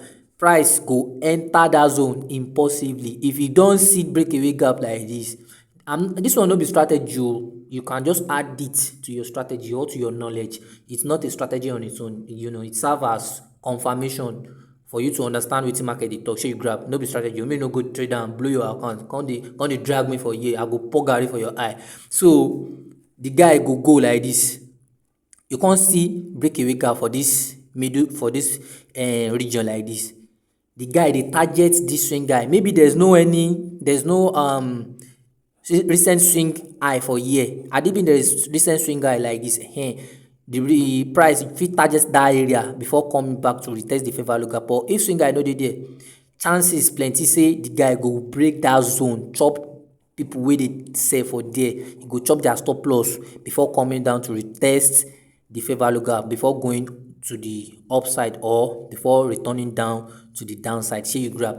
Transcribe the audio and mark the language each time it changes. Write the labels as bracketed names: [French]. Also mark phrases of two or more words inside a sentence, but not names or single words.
[Nigerian Pidgin] Price go enter that zone impulsively if you don see breakaway gap like this. And this one no be strategy o, you can just add it to your strategy or to your knowledge. It's not a strategy on its own, it serve as confirmation for you to understand wetin market dey talk, shey you grab. No be strategy, make no go trade am blow your account, come dey drag me for here, I go pour garri for your eye. So the guy go like this, you come see breakaway gap for this region like this. The guy dey target this swing guy, maybe there's no recent swing high for here, and even there is recent swing high like this, the price fit target that area before coming back to retest the fair value gap. But if swing high no dey there, chances plenty say the guy go break that zone, chop people wey dey sell for there, e go chop their stop loss before coming down to retest the fair value gap before going to the upside or before returning down to the downside, shey you grab.